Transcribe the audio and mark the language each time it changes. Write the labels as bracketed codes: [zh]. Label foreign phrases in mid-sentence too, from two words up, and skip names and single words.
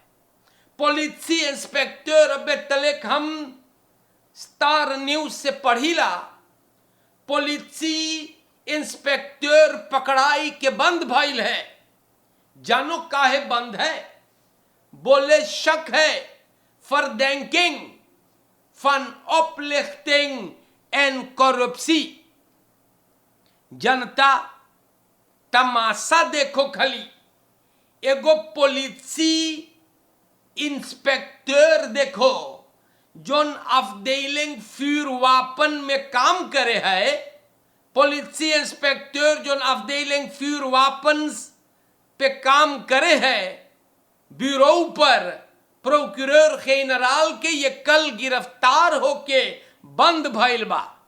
[hns] पुलिस इंस्पेक्टर अबे तलेक हम स्टार न्यूज से पढ़ीला, पुलिस इंस्पेक्टर पकड़ाई के बंद भइल है। जानो काहे बंद है? बोले शक है फॉर [nl] van oplichting en corruptie। [hns] जनता तमाशा देखो खाली, एगो पुलिसी इंस्पेक्टर देखो जोन [nl] afdeling vuurwapens [hns] में काम करे है। पुलिसी इंस्पेक्टर जोन [nl] afdeling vuurwapens [hns] पे काम करे है, ब्यूरो पर [nl] procureur-generaal [hns] के ये कल गिरफ्तार होके बंद भइल बा।